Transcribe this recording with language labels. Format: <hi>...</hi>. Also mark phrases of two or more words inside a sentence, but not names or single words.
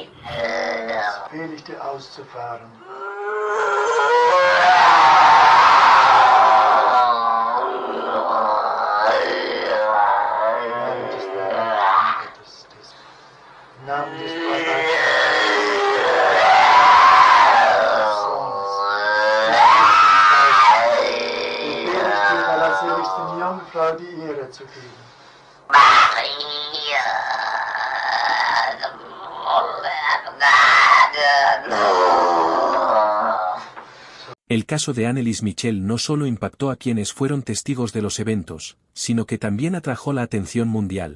<de>Befehle ich dir auszufahren. Im Namen des Vaters, der allerseligsten Jungfrau die Ehre zu geben.</de> <es>El caso de Annelies Michel no solo impactó a quienes fueron testigos de los eventos, sino que también atrajo la atención mundial.</es>